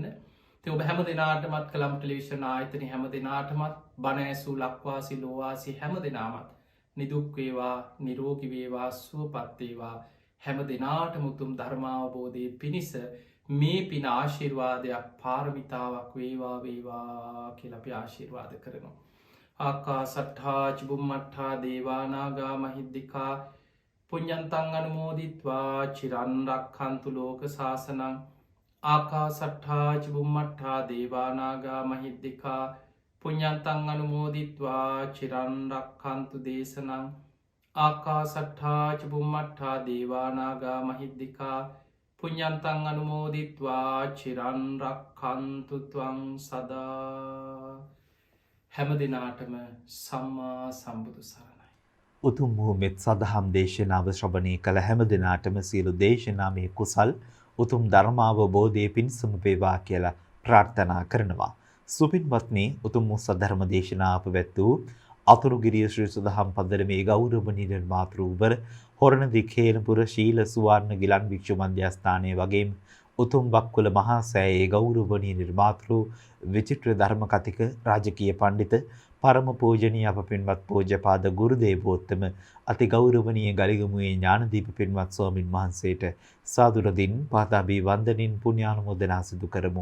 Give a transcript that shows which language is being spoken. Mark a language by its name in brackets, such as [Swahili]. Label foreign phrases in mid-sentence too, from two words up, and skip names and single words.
[Sinhala] ති ඔබ හැම දෙනාටමත් කළම් ටෙලිවිෂන් ආයතන හැම දෙනාටමත් බණඇසූ ලක්වාසි ලෝවාසි හැම දෙනාමත් නිදුක්වේවා නිරෝගිවේවා සුවපත්තේවා හැම දෙනාට මුතුම් ධර්මාවබෝධය පිණිස මේ පින ආශිර්වාදයක් පාරමිතාවක් වේවා වේවා කියලපි ආශිර්වාද කරනවා. [Pali] ආකා සට්හා චිබුම්මට්හා දේවානාගා මහිද්දිකා පුඤ්ඤන්තං අනුමෝදිත්වා චිරන්රක්ඛන්තු ලෝක සාසනං ආකා සට්හා චිබුම්මට්හා දේවානාගා මහිද්දිකා පුඤ්ඤන්තං අනුමෝදිත්වා චිරන්රක්ඛන්තු දේශනං ආකා සට්හා චිබුම්මට්හා දේවානාගා මහිද්දිකා පුඤ්ඤන්තං අනුමෝදිත්වා චිරන්රක්ඛන්තු ත්වං සදා. [Sinhala] හැම දිනාටම සම්මා සම්බුදු සරණයි. උතුම් වූ මෙත් සදහම් දේශනාව ශ්‍රවණය කළ හැම දිනාටම සියලු දේශනාමය කුසල් උතුම් ධර්මාවබෝධයේ පිණසම වේවා කියලා ප්‍රාර්ථනා කරනවා. සුපින්වත්නි උතුම් වූ සද්ධර්ම දේශනාව පැවැත් වූ අතුරුගිරිය ශ්‍රී සදහම් පදරමේ ගෞරවනීය මාතෘවර හොරණදී කේලපුර ශීල සුවර්ණ ගිලන් භික්ෂු මන්දියස්ථානයේ වගේම උතුම් බක්කුල මහා සෑයේ ගෞරවනීය නිර්මාතෘ විචිත්‍ර ධර්ම කතික රාජකීය පඬිත පරම පූජනීය අප පින්වත් පූජ්‍යපාද ගුරු දේවෝත්තම අති ගෞරවනීය ගලිගමුවේ ඥානදීප පින්වත් ස්වාමින් වහන්සේට සාදුරදින් පාදාභි වන්දනින් පුණ්‍යානුමෝදනා සිදු කරමු.